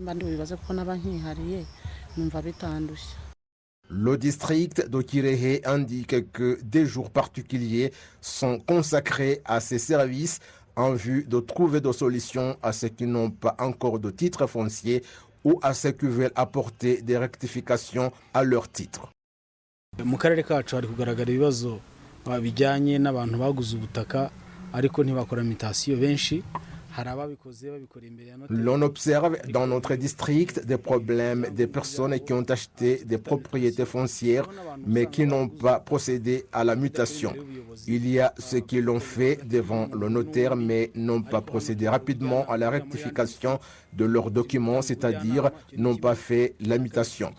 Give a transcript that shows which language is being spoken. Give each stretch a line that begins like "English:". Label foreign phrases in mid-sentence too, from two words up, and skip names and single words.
French: Le district de Kirehe indique que des jours particuliers sont consacrés à ces services en vue de trouver des solutions à ceux qui n'ont pas encore de titre foncier ou à ceux qui veulent apporter des rectifications à leur titre.
Kinyarwanda: Mu karere kacu hari kugaragara ibibazo bijyanye n'abantu baguze ubutaka ariko ntibakora mutation benshi.
French: L'on observe dans notre district des problèmes des personnes qui ont acheté des propriétés foncières mais qui n'ont pas procédé à la mutation. Il y a ceux qui l'ont fait devant le notaire mais n'ont pas procédé rapidement à la rectification de leurs documents, c'est-à-dire n'ont pas fait la mutation.